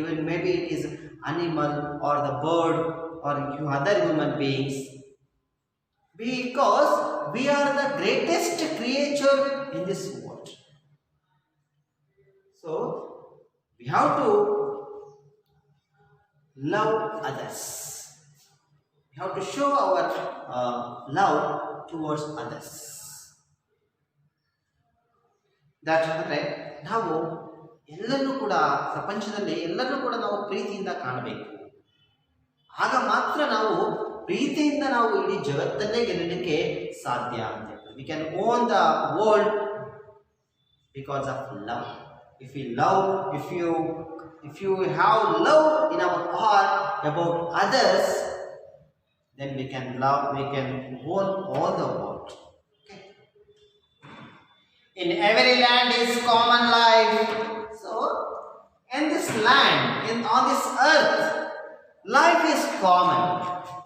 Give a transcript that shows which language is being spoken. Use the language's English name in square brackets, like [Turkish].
[English] maybe it is animal or the bird or other human beings, because we are the greatest creature in this world. So we have to love others. We have to show our love towards others. [Kannada] That ಅಂದರೆ ನಾವು ಎಲ್ಲರನ್ನೂ ಕೂಡ ಪ್ರಪಂಚದಲ್ಲಿ ಎಲ್ಲರನ್ನೂ ಕೂಡ ನಾವು ಪ್ರೀತಿಯಿಂದ ಕಾಣಬೇಕು. ಆಗ ಮಾತ್ರ ನಾವು ಪ್ರೀತಿಯಿಂದ ನಾವು ಇಡೀ ಜಗತ್ತನ್ನೇ ಗೆಲ್ಲಲಿಕ್ಕೆ ಸಾಧ್ಯ ಅಂತ ಹೇಳ್ತಾರೆ. [English] We can own the world because of love. If you love, if you have love in our heart about others, then we can own all the world. Okay. In every land is common life. So in this land, on this earth, life is common.